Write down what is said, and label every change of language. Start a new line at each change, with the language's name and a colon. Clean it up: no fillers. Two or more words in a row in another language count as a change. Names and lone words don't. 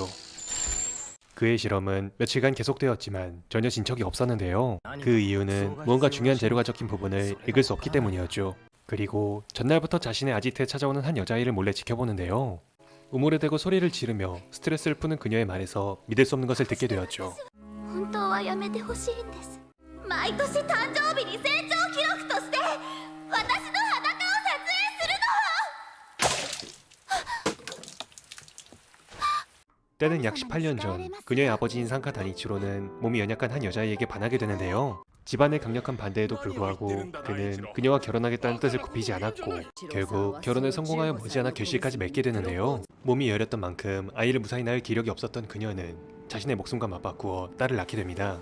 Korean: 그의 실험은 며칠간 계속되었지만 전혀 진척이 없었는데요. 그 이유는 무언가 중요한 재료가 적힌 부분을 읽을 수 없기 때문이었죠. 그리고 전날부터 자신의 아지트에 찾아오는 한 여자아이를 몰래 지켜보는데요. 우물에 대고 소리를 지르며 스트레스를 푸는 그녀의 말에서 믿을 수 없는 것을 듣게 되었죠.
Japanese: 本当はやめてほしいんです。毎年誕生日に成長記録として私の裸を撮影するの。
Korean: 때는 약 18년 전 그녀의 아버지인 상카 다니치로는 몸이 연약한 한 여자아이에게 반하게 되는데요. 집안의 강력한 반대에도 불구하고 그는 그녀와 결혼하겠다는 뜻을 굽히지 않았고 결국 결혼에 성공하여 머지않아 결실까지 맺게 되는데요. 몸이 여렸던 만큼 아이를 무사히 낳을 기력이 없었던 그녀는 자신의 목숨과 맞바꾸어 딸을 낳게 됩니다.